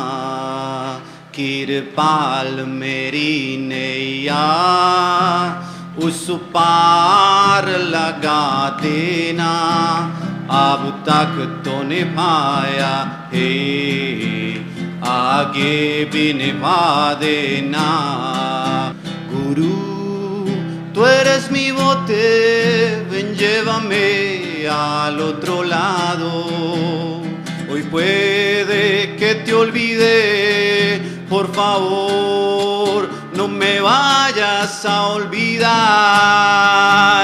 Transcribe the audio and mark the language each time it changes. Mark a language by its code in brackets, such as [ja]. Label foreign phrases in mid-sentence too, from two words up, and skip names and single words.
[hi] कृपाल मेरी नैया उस पार लगा देना, अब तक तो निभाया है आगे भी निभा देना। [es] Guru, tú eres mi bote, ven llévame al otro lado. Hoy puede que te olvide, por favor, no me vayas a olvidar.